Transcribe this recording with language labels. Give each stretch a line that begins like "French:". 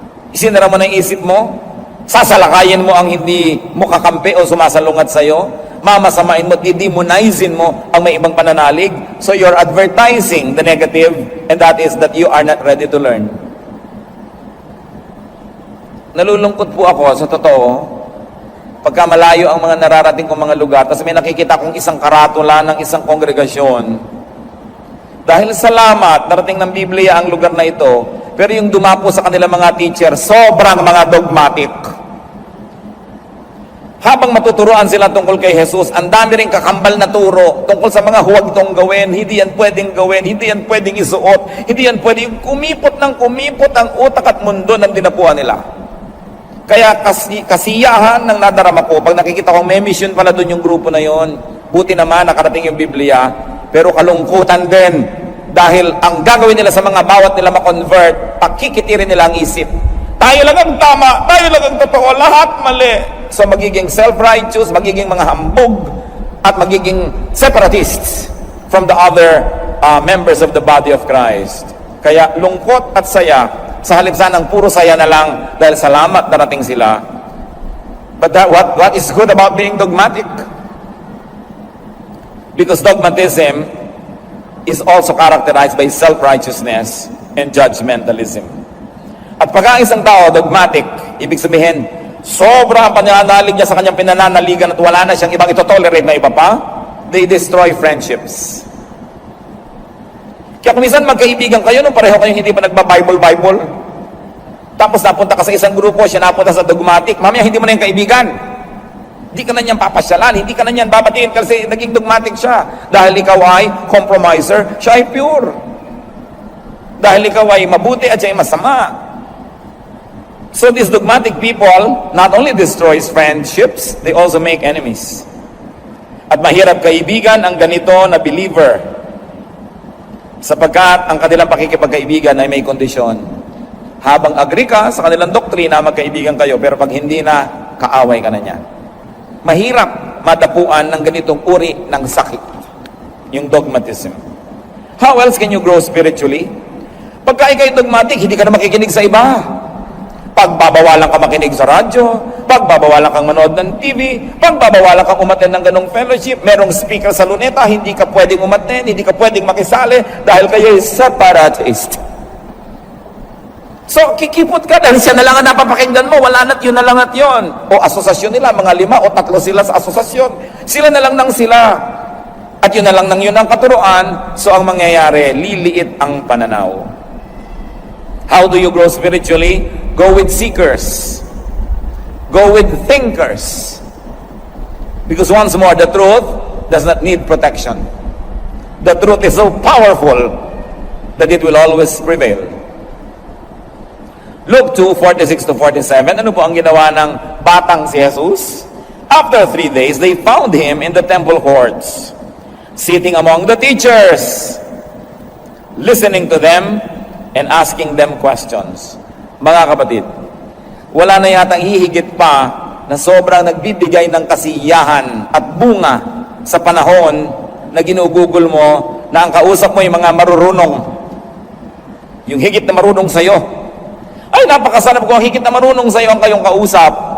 Filipino: Isinara mo na yung isip mo, sasalakayin mo ang hindi mo kakampi o sumasalungat sa'yo, mamasamain mo, didemonizin mo ang may ibang pananalig.
English: So you're advertising the negative, and that is that you are not ready to learn.
Filipino: Nalulungkot po ako, sa totoo, pagka malayo ang mga nararating kong mga lugar, tapos may nakikita kong isang karatula ng isang kongregasyon. Dahil salamat, narating ng Biblia ang lugar na ito, pero yung dumapo sa kanila mga teacher, sobrang mga dogmatic. Habang matuturuan sila tungkol kay Jesus, ang dami rin kakambal na turo tungkol sa mga huwag itong gawin, hindi yan pwedeng gawin, hindi yan pwedeng isuot, hindi yan pwedeng kumipot ang utak at mundo ng dinapuan nila. Kaya kasiyahan ng nadarama ko, pag nakikita kong may mission pala doon yung grupo na yon, buti naman nakarating yung Biblia, pero kalungkutan din. Dahil ang gagawin nila sa mga bawat nila ma-convert, pakikitirin nila ang isip. Tayo lang ang tama, tayo lang ang totoo, lahat mali. So magiging self-righteous, magiging mga hambog, at magiging
English: separatists from the other members of the body of Christ.
Filipino: Kaya lungkot at saya, sa halip sanang puro saya na lang dahil salamat darating sila.
English: But what is good about being dogmatic? Because dogmatism is also characterized by self-righteousness and judgmentalism.
Filipino: At pag ang isang tao dogmatic, ibig sabihin, sobra ang pananalig niya sa kanyang pinananaligan at wala na siyang ibang itotolerate na iba pa,
English: they destroy friendships.
Filipino: Kaya kung minsan magkaibigan kayo, nung pareho kayong hindi pa nagba-Bible, tapos napunta ka sa isang grupo, siya napunta sa dogmatic, mamaya hindi mo na yung kaibigan. Hindi ka na niyan papasyalan, hindi ka na niyan babatiin kasi naging dogmatic siya. Dahil ikaw ay compromiser, siya ay pure. Dahil ikaw ay mabuti at siya ay masama.
English: So these dogmatic people not only destroys friendships, they also make enemies.
Filipino: At mahirap kaibigan ang ganito na believer, sapagkat ang kanilang pakikipagkaibigan ay may kondisyon. Habang agree ka sa kanilang doktrina, magkaibigan kayo, pero pag hindi na, kaaway ka na niyan. Mahirap madapuan ng ganitong uri ng sakit, yung dogmatism.
English: How else can you grow spiritually?
Filipino: Pagka ikay dogmatic, hindi ka na makikinig sa iba. Pagbabawalan ka makinig sa radyo, pagbabawalan kang manood ng TV, pagbabawalan kang umattend ng ganong fellowship, merong speaker sa luneta, hindi ka pwedeng umattend, hindi ka pwedeng makisali dahil kayo ay separatist. So, kikipot ka dahil siya na lang ang napapakinggan mo, wala na't yun na lang at yun. O asosasyon nila, mga 5 o 3 sila sa asosasyon. Sila na lang nang sila. At yun na lang nang yun ang katuruan, so ang mangyayari, liliit ang pananaw.
English: How do you grow spiritually? Go with seekers. Go with thinkers. Because once more, the truth does not need protection. The truth is so powerful that it will always prevail.
Filipino: Luke 2:46-47, ano po ang ginawa ng batang si Jesus?
English: After 3 days, they found him in the temple courts, sitting among the teachers, listening to them, and asking them questions.
Filipino: Mga kapatid, wala na yatang hihigit pa na sobrang nagbibigay ng kasiyahan at bunga sa panahon na ginugugol mo na ang kausap mo yung mga marurunong. Yung higit na marunong sa'yo. Ay, napakasanap ko ang higit na marunong sa'yo ang kayong kausap.